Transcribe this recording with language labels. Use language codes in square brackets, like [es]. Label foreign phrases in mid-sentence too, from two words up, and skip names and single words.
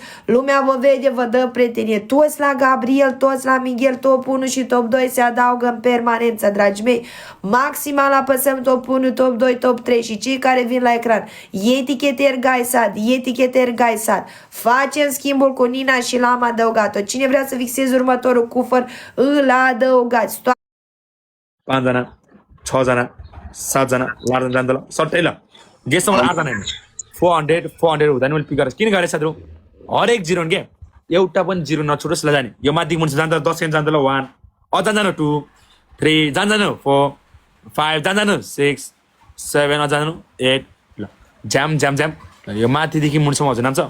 [ro] Lumea vă vede, vă dă prietenie. Toți la Gabriel, toți la Miguel, top 1 și top 2 se adaugă în permanență, dragii mei. Maximal apăsăm top 1, top 2, top 3 și cei care vin la ecran. Eticheteri Gaisad. Facem schimbul cu Nina și l-am adăugat-o. Cine vrea să fixeze următorul cufăr, îl adăugați. [ne] 5 जना 6 जना 7 जना 8 जना जान्दैन सट्टै ल गेसमा 8 जना 400 हुँदैन मैले पिक गरेँ किन गरेँ साथीहरु हरेक जिरो के एउटा पनि जिरो नछुटोस् ल जाने यो माथि मुन्छ जान्छ 10 सेकेन्ड जान्छ ल 1 अझ जान्छ 2 3 जान्छ 4 5 जान्छ 6 7 अझ जान्छ 8 ल ज्याम यो माथिदेखि मुन्सम्म हजुर नाम्छ